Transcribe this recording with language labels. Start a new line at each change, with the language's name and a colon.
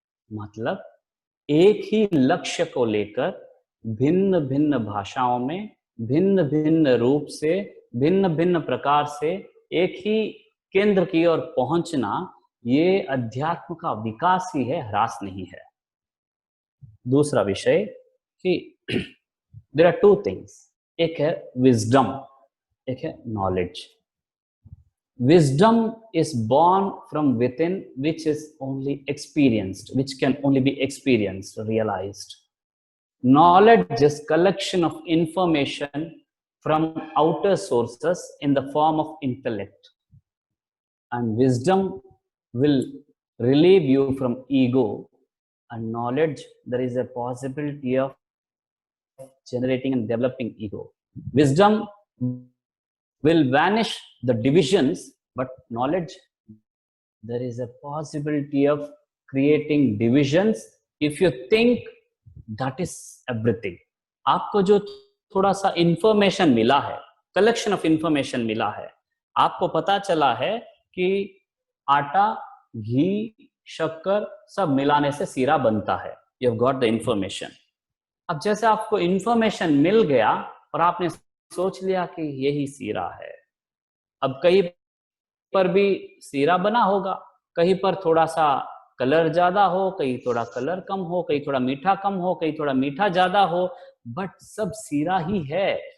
Hindi: मतलब एक ही लक्ष्य को लेकर भिन्न भिन्न भाषाओं में, भिन्न भिन्न रूप से, भिन्न भिन्न प्रकार से एक ही केंद्र की ओर पहुंचना, ये अध्यात्म का विकास ही है, ह्रास नहीं है। दूसरा विषय कि
English: there are two things,
Hindi: एक है विजडम, एक है knowledge.
English: Wisdom is born from within, which is only experienced, which can only be experienced, realized. Knowledge is collection of information from outer sources in the form of intellect. And wisdom will relieve you from ego, and knowledge, there is a possibility of generating and developing ego. Wisdom will vanish the divisions, but knowledge, there is a possibility of creating divisions if you think that is everything.
Hindi: आपको जो थोड़ा सा information मिला है, collection of information मिला है, आपको पता चला है कि आटा, घी, शक्कर सब मिलाने से सीरा बनता है।
English: You have got the information.
Hindi: अब जैसे आपको इंफॉर्मेशन मिल गया और आपने सोच लिया कि यही सीरा है, अब कहीं पर भी सीरा बना होगा, कहीं पर थोड़ा सा कलर ज्यादा हो, कहीं थोड़ा कलर कम हो, कहीं थोड़ा मीठा कम हो, कहीं थोड़ा मीठा ज्यादा हो, बट सब सीरा ही है।